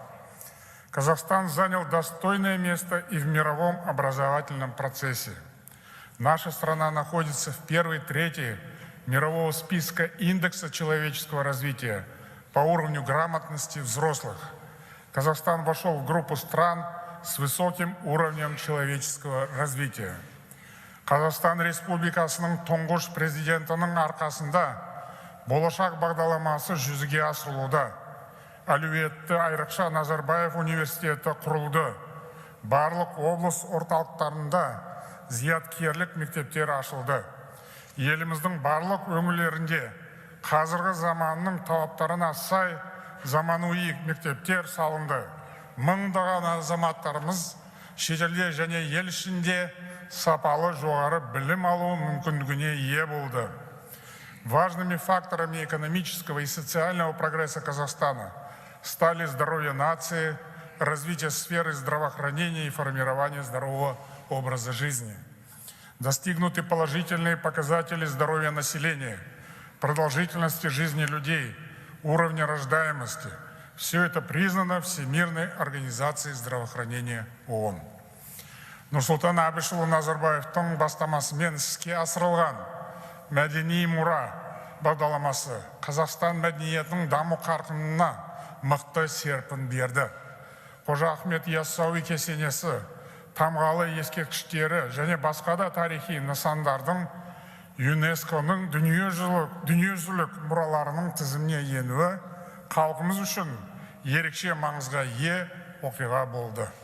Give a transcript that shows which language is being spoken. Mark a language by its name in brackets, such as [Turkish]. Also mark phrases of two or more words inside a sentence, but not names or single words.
[Russian] Казахстан занял достойное место и в мировом образовательном процессе. Наша страна находится в первой трети мирового списка индекса человеческого развития по уровню грамотности взрослых. Казахстан вошел в группу стран с высоким уровнем человеческого развития. [Kazakh] Қазақстан Республикасының тұңғыш президентінің арқасында болашақ бағдарламасы жүзеге асырылуда. Әлеуетті айрықша Назарбаев университеті құрылды. Барлық облыс орталықтарында зияткерлік мектептер ашылды. Еліміздің барлық өңірлерінде қазіргі заманның талаптарына сай заманауи мектептер салынды. Мыңдаған азаматтарымыз шетелде және ел ішінде сапалы жоғары білім алу мүмкіндігіне ие болды. [Russian] Важными факторами экономического и социального прогресса Казахстана стали здоровье нации, развитие сферы здравоохранения и формирование здорового образа жизни. Достигнуты положительные показатели здоровья населения, продолжительности жизни людей, уровня рождаемости. Все это признано Всемирной организацией здравоохранения ООН. [Kazakh] Нұрсұлтан Әбішұлы Назарбаевтың бастамасымен іске асырылған мәдени мұра бағдарламасы Қазақстан мәдениетінің даму қарқынына мықты серпін берді. Қожа Ахмет Яссауи кесенесі, тамғалы ескерткіштері және басқа да тарихи нысандардың ЮНЕСКО-ның дүниежүзілік мұраларының тізіміне енуі халқымыз үшін ерекше маңызға ие оқиға болды.